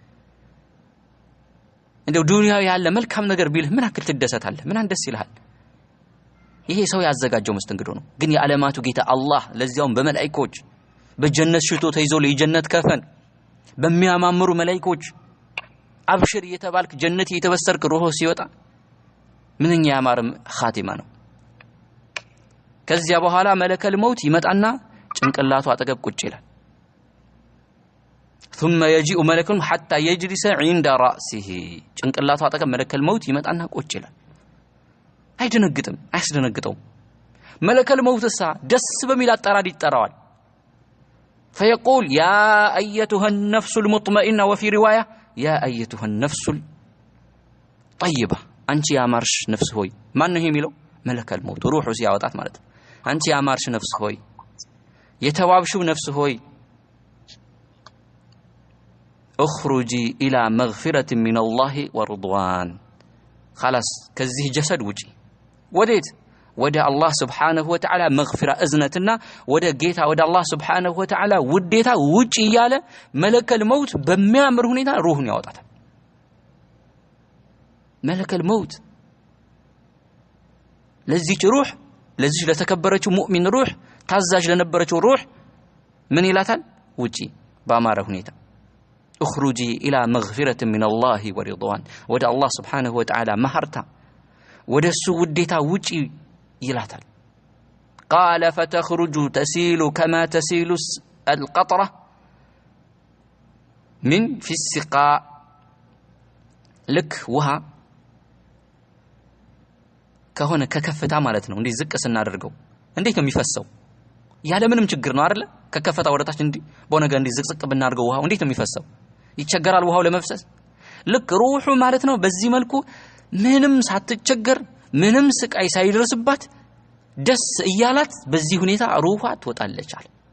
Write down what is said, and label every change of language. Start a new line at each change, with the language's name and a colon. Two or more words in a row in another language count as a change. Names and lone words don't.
Amharic: እንደው ዱንያው ያለ መልካም ነገር ቢልህ ምን አክል ትደሰታለህ ምን አንደስ ይልሃል ይሄ ሰው ያዘጋጀው መስተንግዶ ነው ግን የዓለማቱ ጌታ አላህ ለዚያውም በመላእክቶች በጀነት ሽቶ ተይዞ ለጀነት ከፈን በሚያማምሩ መላእክቶች አብሽር እየተባልክ ጀነት እየተበሰርክ ሩህ ሲወጣ ምንኛ ያማረ ኻቲማ ነው ከዚያ በኋላ
Arabic: ملك الموت
Amharic: ይመጣና ጭንቅላቱ አጠገብ ቁጭ ይላል
Arabic: ثم يجيء ملك حتى يجلس عند
Amharic: رأسه ጭንቅላቱ አጠገብ
Arabic: ملك الموت
Amharic: ይመጣና ቁጭ ይላል አይደነግጥም አያስደነግጠውም መለከል መውትሳ ደስ በሚል አጠራር ይጠራዋል
Arabic: فيقول يا ايتها النفس المطمئنه وفي روايه يا ايتها النفس الطيبه
Amharic: አንቺ ያማርሽ ነፍስ ሆይ ማን ነው የሚለው
Arabic: ملك الموت
Amharic: ሩሁ ሲያወጣት ማለት ነው አንቺ ያማርሽ ነፍስ ሆይ የተዋብሽው ነፍስ ሆይ
Arabic: اخرجي الى مغفرة من الله ورضوان خلاص
Amharic: ከዚህ ጀሰድ ውጪ ወዴት ወደ አላህ
Arabic: سبحانه وتعالى
Amharic: መግፊራ እዝነትና ወደ ጌታ ወደ አላህ
Arabic: سبحانه وتعالى
Amharic: ውዴታ ውጪ ያለ
Arabic: ملك الموت
Amharic: በሚያምር ሁኔታ ሩህን ያወጣታል
Arabic: ملك الموت
Amharic: ለዚህ ሩህ ለዚህ ለተከበረችው ሙእሚን ሩህ ታዛዥ ለነበረችው ሩህ ምን ይላታል ውጪ ባማረ ሁኔታ
Arabic: اخرجي الى مغفرة من الله ورضوان
Amharic: ወደ አላህ
Arabic: سبحانه وتعالى
Amharic: ማህርታ ወደሱ ውዴታ ውጪ ይላታል
Arabic: قال فتخرج تسيل كما تسيل القطرة من في السقاء لك وها
Amharic: ከሆነ ከከፍታ ማለት ነው እንዴ ዝቅ ስናደርገው እንዴት ነው የሚፈሰው ያለ ምንም ችግር ነው አይደለ ከከፍታ ወደታች እንዴ በነገ እንዴ ዝቅዝቅ ብናደርገው ውሃው እንዴት ነው የሚፈሰው ይቸገራል ውሃው ለመፍሰስ ልክ ሩሁ ማለት ነው በዚህ መልኩ ምንም ሳትቸገር ምንም ስቃይ ሳይደርስባት ደስ እያላት በዚህ ሁኔታ ሩሃ ትወጣለች አለ